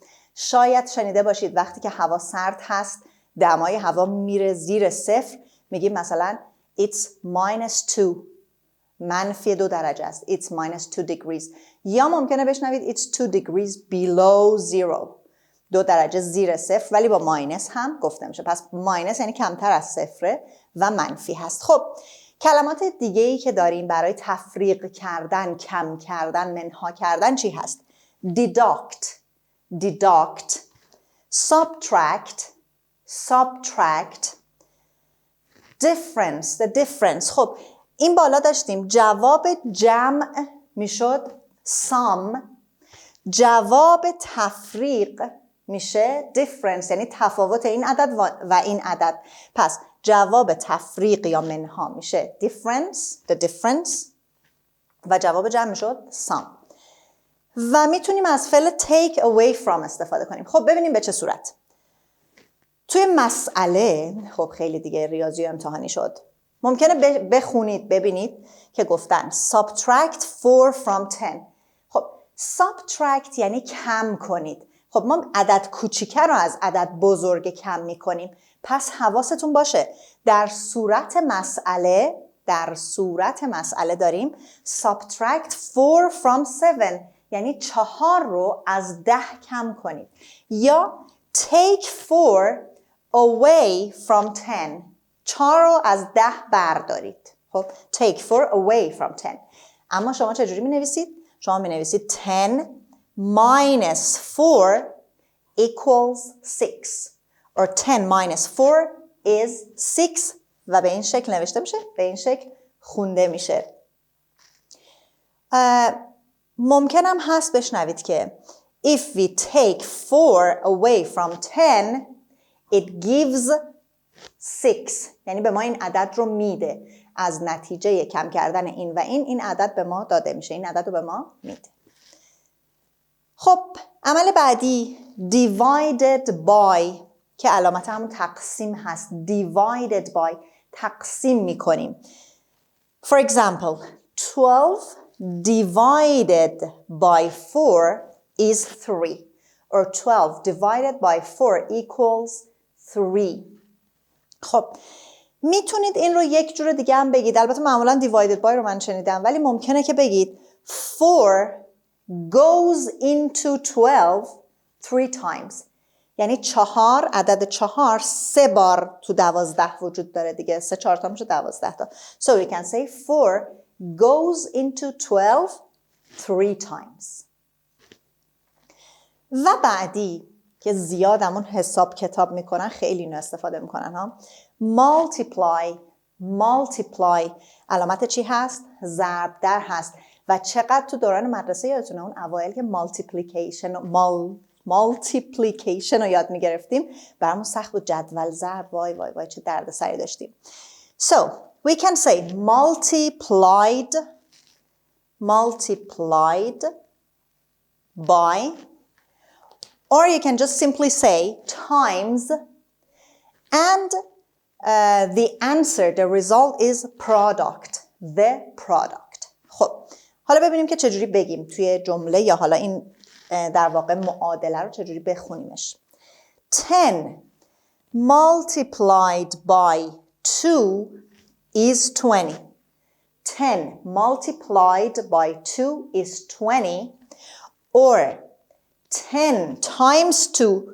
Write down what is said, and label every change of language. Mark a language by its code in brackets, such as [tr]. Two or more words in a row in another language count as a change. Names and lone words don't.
[fa] شاید شنیده باشید وقتی که هوا سرد هست دمای هوا میره زیر صفر، میگیم مثلا [en] it's -2، [fa] منفی 2 درجه است. [en] It's -2 degrees. [fa] یا ممکنه بشنوید [en] it's 2 degrees below zero، [fa] 2 درجه زیر صفر ولی با ماینس هم گفته میشه. پس ماینس یعنی کمتر از صفره و منفی هست. خب کلمات دیگه ای که داریم برای تفریق کردن، کم کردن، منها کردن چی هست؟ [en] deduct، subtract، difference. [fa] خب این بالا داشتیم جواب جمع میشد sum، جواب تفریق میشه difference، یعنی تفاوت این عدد و این عدد. پس جواب تفریق یا منها میشه [en] the difference [fa] و جواب جمع میشد sum. و میتونیم از فعل [en] take away from [fa] استفاده کنیم. خب ببینیم به چه صورت. توی مسئله، خب خیلی دیگه ریاضی امتحانی شد، ممکنه بخونید ببینید که گفتن [en] subtract 4 from 10. [fa] خب subtract یعنی کم کنید. خب ما عدد کوچیکه رو از عدد بزرگ کم میکنیم. پس حواستون باشه در صورت مسئله داریم [en] subtract 4 from 7 [fa] یعنی 4 رو از 10 کم کنید. یا [en] take 4 away from 10، [fa] 4 رو از 10 بردارید. [en] خب take 4 away from 10. [fa] اما شما چجوری می نویسید؟ شما می نویسید [en] 10 minus 4 equals 6 or 10 minus 4 is 6 [fa] و به این شکل نوشته میشه، به این شکل خونده میشه. ممکنم هست بشنوید که [en] if we take 4 away from 10 it gives 6، [fa] یعنی به ما این عدد رو میده. از نتیجه کم کردن این و این عدد به ما داده میشه، این عدد رو به ما میده. خب عمل بعدی [en] divided by [fa] که علامت همون تقسیم هست. [en] divided by [fa] تقسیم میکنیم. [en] For example 12 divided by 4 is 3 or 12 divided by 4 equals 3. [fa] خب میتونید این رو یک جور دیگه هم بگید. البته معمولا [en] divided by [fa] رو من شنیدم ولی ممکنه که بگید [en] 4 goes into 12 3 times، [fa] یعنی 4 عدد 4 3 بار تو 12 وجود داره دیگه، 3 4 تا میشه 12 تا. [en] So we can say 4 goes into 12 3 times. [fa] و بعدی که زیادمون حساب کتاب میکنن، خیلی اینو استفاده میکنن ها. multiply علامت چی هست؟ ضرب در هست. و چقدر تو دوران مدرسه یادتونه اون اوایل که multiplication رو یاد میگرفتیم برامون سخت بود. جدول ضرب وای وای وای چه درد سری داشتیم. [en] So we can say multiplied by, or you can just simply say times, and the answer, the result is the product. [fa] خب حالا ببینیم که چجوری بگیم توی جمله، یا حالا این در واقع معادله رو چجوری بخونیمش. [en] 10 multiplied by 2 is 20. 10 multiplied by 2 is 20, or 10 times 2.